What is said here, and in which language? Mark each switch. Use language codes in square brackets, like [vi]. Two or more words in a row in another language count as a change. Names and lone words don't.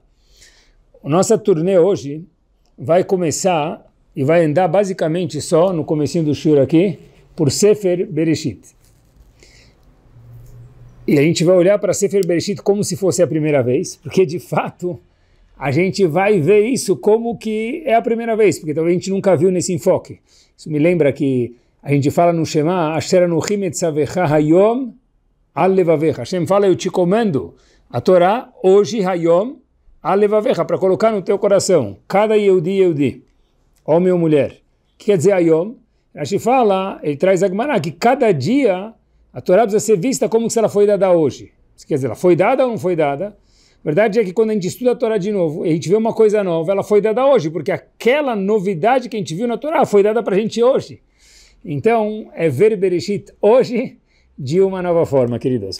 [pt] A nossa turnê hoje vai começar e vai andar basicamente só no comecinho do shur aqui por [he] ספר בראשית. [pt] E a gente vai olhar para [he] ספר בראשית [pt] como se fosse a primeira vez, porque de fato a gente vai ver isso como que é a primeira vez, porque talvez a gente nunca viu nesse enfoque. Isso me lembra que a gente fala no Shema, [he] אשר אנוכי מצווך היום על לבבך. [pt] Hashem fala, eu te comando a Torá hoje, [he] היום על לבבך, [pt] para colocar no teu coração, cada Yehudi, homem ou mulher. O que quer dizer hayom? Hashem fala, ele traz a Gemara, que cada dia a Torá precisa ser vista como se ela foi dada hoje. Isso quer dizer, ela foi dada ou não foi dada? A verdade é que quando a gente estuda a Torá de novo, e a gente vê uma coisa nova, ela foi dada hoje, porque aquela novidade que a gente viu na Torá foi dada para a gente hoje. Então, é ver Bereshit hoje de uma nova forma, queridos.